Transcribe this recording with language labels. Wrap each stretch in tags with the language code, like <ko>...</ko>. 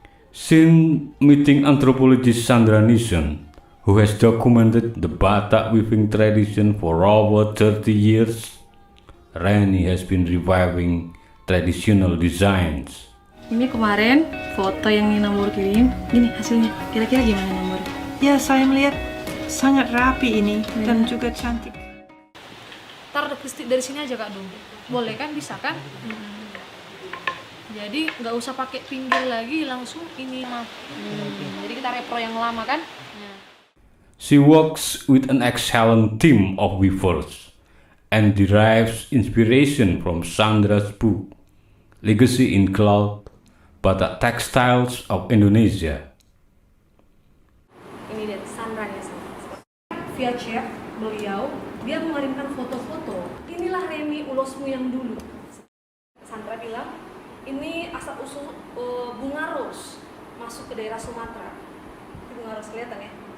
<en>Since meeting anthropologist Sandra Niessen, who has documented the Batak weaving tradition for over 30 years, Renny has been reviving traditional designs.</en> <id>Ini kemarin foto yang Nina Mur kirim, gini hasilnya, kira-kira gimana nomor? Ya, saya melihat sangat rapi ini dan juga cantik. Taruh dari sini aja Kak dulu, boleh kan? Bisa kan? Jadi nggak usah pakai pinggir lagi, langsung ini mah. Jadi kita repro yang lama kan?</id> <en>She works with an excellent team of weavers and derives inspiration from Sandra's book, Legacy in Cloth, Batak Textiles of Indonesia.</en> <id>Ini dari Sandra Niessen. Via chat beliau, dia mengirimkan foto-foto. Inilah Renny ulosmu yang dulu. Sandra bilang, ini asal usul bunga ros masuk ke daerah Sumatera. Ini bunga ros kelihatan ya?</id>